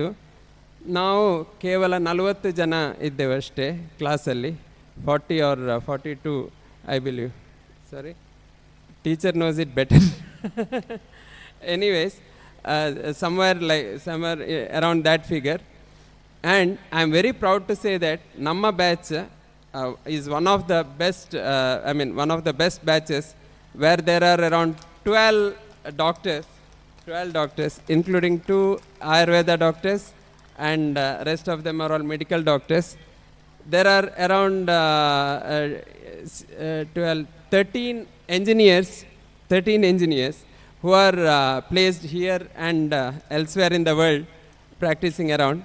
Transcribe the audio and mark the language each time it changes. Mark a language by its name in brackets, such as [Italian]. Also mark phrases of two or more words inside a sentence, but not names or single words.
[Kannada] ನಾವು ಕೇವಲ 40 ಜನ ಇದ್ದೇವೆ ಅಷ್ಟೇ ಕ್ಲಾಸಲ್ಲಿ. [English] 40 or 42 I believe. Sorry, teacher knows it better. ಎನಿವೇಸ್, somewhere around that figure. And I am very proud to say that [Kannada] ನಮ್ಮ ಬ್ಯಾಚ್ [English] is one of the best batches, where there are around 12 doctors, including 2 Ayurveda doctors, and rest of them are all medical doctors. There are around 13 engineers who are placed here and elsewhere in the world, practicing around.